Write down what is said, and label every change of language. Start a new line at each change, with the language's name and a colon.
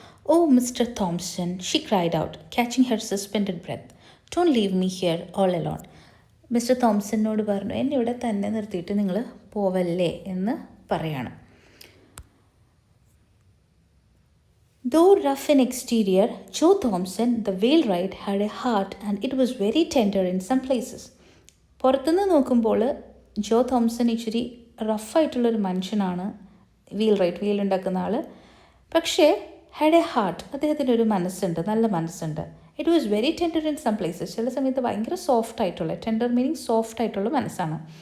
English: Oh mister Thomson, she cried out, catching her suspended breath, don't leave me here all alone.
Malayalam: Mister തോംസണിനോട് പറഞ്ഞു, എന്നെ ഇവിടെ തന്നെ നിർത്തിയിട്ട് നിങ്ങൾ പോവല്ലേ എന്ന് പറയാണ്.
English: Though rough in exterior, Joe Thompson, the wheelwright, had a heart and it was very tender in some places.
Malayalam: പുറത്തുനിന്ന് നോക്കുമ്പോൾ ജോ തോംസൺ ഇച്ചിരി റഫായിട്ടുള്ളൊരു മനുഷ്യനാണ്, വീൽ ഉണ്ടാക്കുന്ന ആൾ. പക്ഷേ
English: had a heart,
Malayalam: അദ്ദേഹത്തിൻ്റെ ഒരു മനസ്സുണ്ട്, നല്ല മനസ്സുണ്ട്.
English: It was very tender in some places.
Malayalam: ചില സമയത്ത് ഭയങ്കര സോഫ്റ്റ് ആയിട്ടുള്ള, ടെൻഡർ മീനിങ് സോഫ്റ്റ് ആയിട്ടുള്ള മനസ്സാണ്.